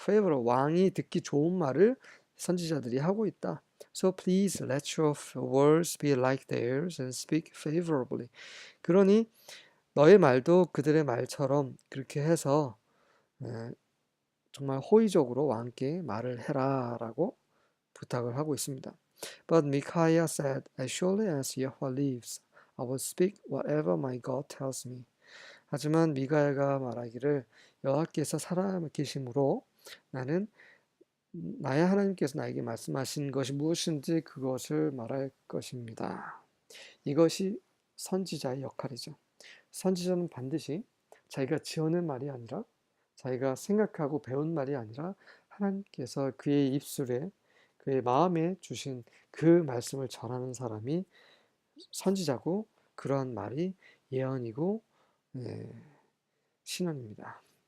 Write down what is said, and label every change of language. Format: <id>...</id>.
<ko>favor, 왕이 듣기 좋은 말을 선지자들이 하고 있다.</ko> <en>So please let your words be like theirs and speak favorably.</en> <ko>그러니 너의 말도 그들의 말처럼 그렇게 해서 정말 호의적으로 왕께 말을 해라라고 부탁을 하고 있습니다.</ko> <en>But Micaiah said, As surely as Yahweh lives, I will speak whatever my God tells me.</en> <ko>하지만 미가야가 말하기를 여호와께서 살아계심으로 나는 나의 하나님께서 나에게 말씀하신 것이 무엇인지 그것을 말할 것입니다. 이것이 선지자의 역할이죠. 선지자는 반드시 자기가 지어낸 말이 아니라 자기가 생각하고 배운 말이 아니라 하나님께서 그의 입술에 그의 마음에 주신 그 말씀을 전하는 사람이 선지자고 그러한 말이 예언이고 신앙입니다.</ko>